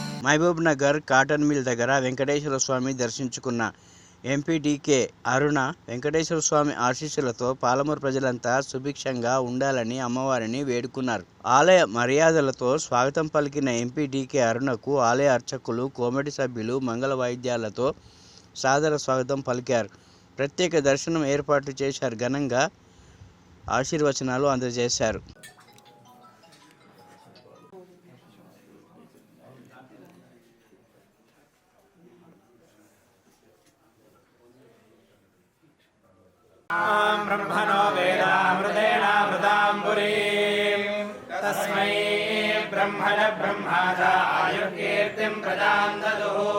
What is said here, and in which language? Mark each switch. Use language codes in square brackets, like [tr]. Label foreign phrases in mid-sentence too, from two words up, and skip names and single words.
[te] మహబూబ్ నగర్ కాటన్ మిల్ దగ్గర వెంకటేశ్వర స్వామి దర్శించుకున్న ఎంపీడీకే అరుణ వెంకటేశ్వర స్వామి ఆశీస్సులతో పాలమూరు ప్రజలంతా సుభిక్షంగా ఉండాలని అమ్మవారిని వేడుకున్నారు. ఆలయ మర్యాదలతో స్వాగతం పలికిన ఎంపీడీకే అరుణకు ఆలయ అర్చకులు, కమిటీ సభ్యులు మంగళ వాయిద్యాలతో సాదర స్వాగతం పలికారు. ప్రత్యేక దర్శనం ఏర్పాటు చేశారు. ఘనంగా ఆశీర్వచనాలు అందజేశారు. [sa] ब्रह्मणो वेदामृतेनामृताम्बुरीं तस्मै ब्रह्मण ब्रह्माजा आयुर्कीर्तिं प्रदां ददुः